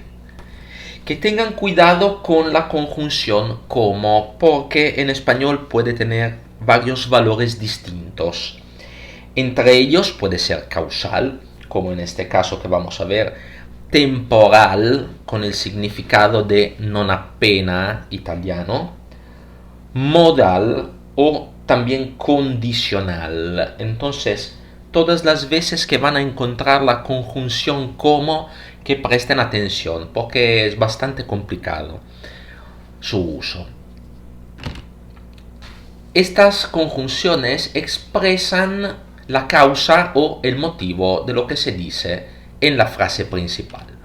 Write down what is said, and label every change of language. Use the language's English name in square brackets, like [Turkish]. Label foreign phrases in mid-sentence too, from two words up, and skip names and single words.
[Spanish] Que tengan cuidado con la conjunción como, porque en español puede tener varios valores distintos. Entre ellos puede ser causal, como en este caso que vamos a ver, temporal, con el significado de [Italian] non appena [Spanish] italiano, modal o también condicional. Entonces, todas las veces que van a encontrar la conjunción como, que presten atención, porque es bastante complicado su uso. Estas conjunciones expresan la causa o el motivo de lo que se dice en la frase principal.